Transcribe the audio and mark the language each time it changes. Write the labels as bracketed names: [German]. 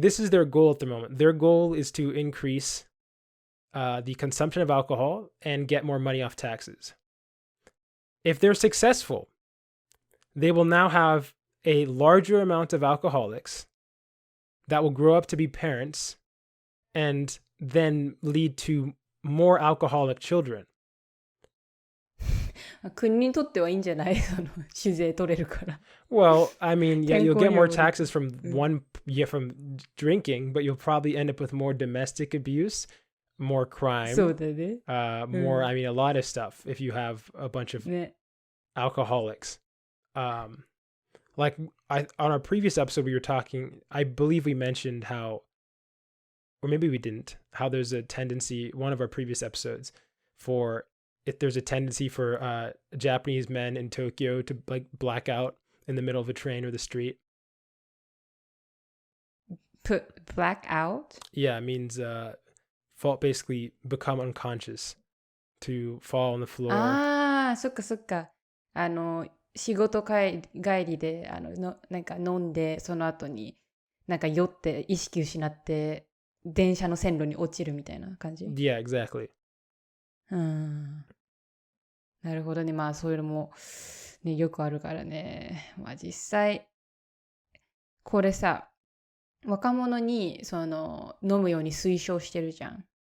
[English] This is their goal at the moment. Their goal is to increase the consumption of alcohol and get more money off taxes. If they're successful, they will now have a larger amount of alcoholics that will grow up to be parents and then lead to more alcoholic children. [Japanese] 国にとってはいいんじゃない酒税取れるから [English] Well, I mean, yeah, you'll get more taxes from Mm. from drinking, but you'll probably end up with more domestic abuse, more crime, [Japanese] そうだね [English] more, I mean, a lot of stuff if you have a bunch of [Japanese] ね [English] alcoholics. Like on our previous episode, we were talking, I believe we mentioned how, or maybe we didn't, how there's a tendency, one of our previous episodes, for if there's a tendency for Japanese men in Tokyo to like black out in the middle of a train or the street. black out? Yeah, it means basically become unconscious, to fall on the floor. [Japanese] ああそっかそっか仕事帰りでなんか飲んでその後になんか酔って意識失って電車の線路に落ちるみたいな感じ [English] Yeah, exactly. [Japanese] なるほどねまあそういうのも、ね、よくあるからねまあ実際これさ若者に飲むように推奨してるじゃん